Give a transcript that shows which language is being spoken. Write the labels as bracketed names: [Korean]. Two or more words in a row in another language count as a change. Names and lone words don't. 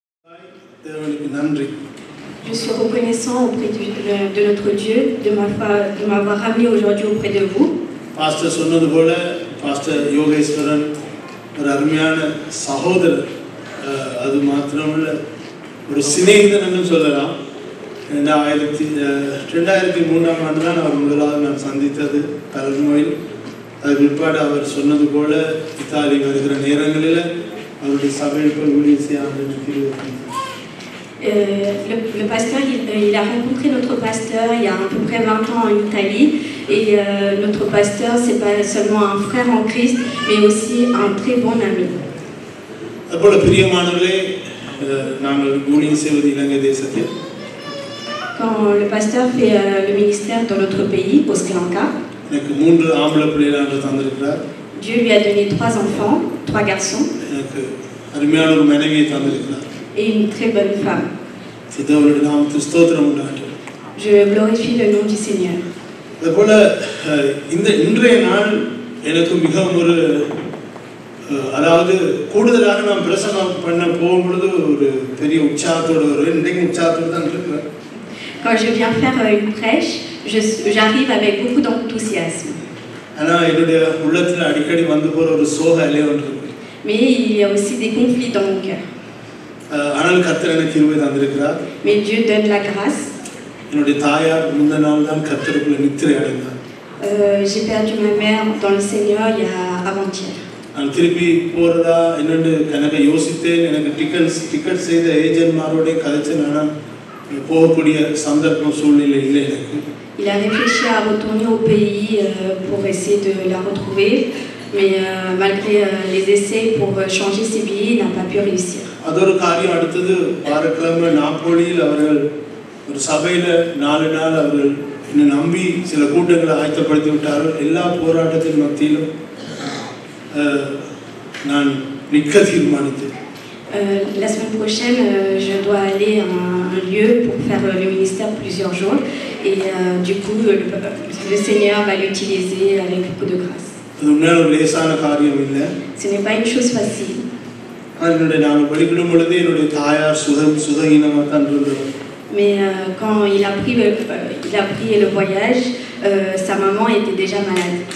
[French] Je suis reconnaissant auprès de notre Dieu de m'avoir ramené aujourd'hui auprès de vous. [Tamil] Pastor சொன்னது போல Pastor யோகேஸ்வரன் ஒரு அருமையான சகோதரர், அது மாத்திரமல்ல ஒரு சிநேகிதன் சொல்லலாம். 2003 ஆண்டு தான் அவர் முதலாவது நான் சந்தித்தது கலர்மோயில். அது பிற்பாடு அவர் சொன்னது போல இத்தாலி வருகிற நேரங்களில் அவருடைய சபையில் போய் ஊழியம் செய்ய ஆரம்பிக்கிறது. [French] Le pasteur, il a rencontré notre pasteur il y a à peu près 20 ans en Italie. Et notre pasteur, c'est pas seulement un frère en Christ, mais aussi un très bon ami. Quand le pasteur fait le ministère dans notre pays, au Sri Lanka, Dieu lui a donné 3 enfants, 3 garçons. Et une très bonne femme. Je glorifie le nom du Seigneur. [Tamil] அதாவது கூடுதலாக நாம் பிரசங்கம் பண்ண போகும்போது ஒரு பெரிய உற்சாகத்தோடு வருவேன். இன்றைக்கு உற்சாகத்தோடு தான் இருக்கிறேன். [French] Quand je viens faire une prêche, j'arrive avec beaucoup d'enthousiasme. [Tamil] ஆனால் என்னுடைய உள்ளத்தில் அடிக்கடி வந்து போகிற ஒரு சோக அலை ஒன்று இருக்கு. [French] Mais il y a aussi des conflits dans mon cœur. [Tamil] ஆனால் கர்த்தர் எனக்கு கிருபை தந்திருக்கிறார். [French] Mais Dieu donne la grâce. [Tamil] என்னுடைய தாயார் முந்த நாள் தான் கர்த்தருக்குள்ள நித்திரை அடைந்தார். [French] J'ai perdu ma mère dans le Seigneur il y a avant-hier. [Tamil] நான் திருப்பி போறதா என்னன்னு கணக்க யோசித்தேன். எனக்கு டிக்கெட் செய்த ஏஜென்ட்மாரோட கதைச்சேன். ஆனால் போகக்கூடிய சந்தர்ப்பம் சூழ்நிலை இல்லை எனக்கு. [French] Il a réfléchi à retourner au pays pour essayer de la retrouver, mais malgré les essais pour changer ses billets, il n'a pas pu réussir. [Tamil] அதொரு காரியம் அடுத்தது வாரக்கிழமை நாப்போலியில் அவர்கள் ஒரு சபையில் 4 நாள் அவர்கள் என்னை நம்பி சில கூட்டங்களை ஆயத்தப்படுத்தி விட்டார்கள். எல்லா போராட்டத்தின் மத்தியிலும் நான் நிற்க தீர்மானித்தேன். [French] La semaine prochaine, je dois aller à un lieu pour faire le ministère plusieurs jours. Et du coup, le Seigneur va l'utiliser avec beaucoup de grâce. Ce n'est pas une chose facile. Mais quand il a pris le voyage, sa maman était déjà malade.